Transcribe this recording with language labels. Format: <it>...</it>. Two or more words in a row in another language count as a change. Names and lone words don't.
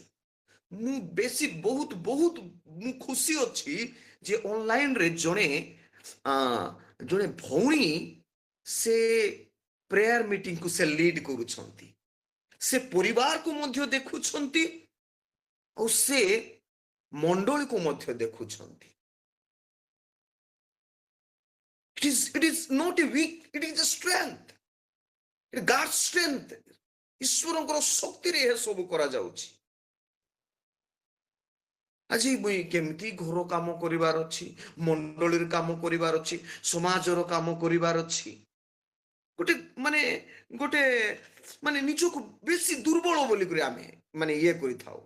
<or>ମୁଁ ବେଶୀ ବହୁତ ବହୁତ ମୁଁ ଖୁସି ଅଛି ଯେ ଅନଲାଇନରେ ଜଣେ ଜଣେ ଭଉଣୀ ସେ</or> <en>prayer meetingକୁ</en> <or>ସେ ଲିଡ୍ କରୁଛନ୍ତି, ସେ ପରିବାରକୁ ମଧ୍ୟ ଦେଖୁଛନ୍ତି, ଆଉ ସେ ମଣ୍ଡଳୀକୁ ମଧ୍ୟ ଦେଖୁଛନ୍ତି।</or> <en>It is not a weak, it is a strength. It is God's strength.</en> <or>ଈଶ୍ୱରଙ୍କର ଶକ୍ତିରେ ଏହା ସବୁ କରାଯାଉଛି। ଆଜି ମୁଇଁ କେମିତି ଘର କାମ କରିବାର ଅଛି, ମଣ୍ଡଳୀର କାମ କରିବାର ଅଛି, ସମାଜର କାମ କରିବାର ଅଛି, ଗୋଟେ ମାନେ ଗୋଟେ ମାନେ ନିଜକୁ ବେଶୀ ଦୁର୍ବଳ ବୋଲିକରି ଆମେ ମାନେ ଇଏ କରିଥାଉ।</or>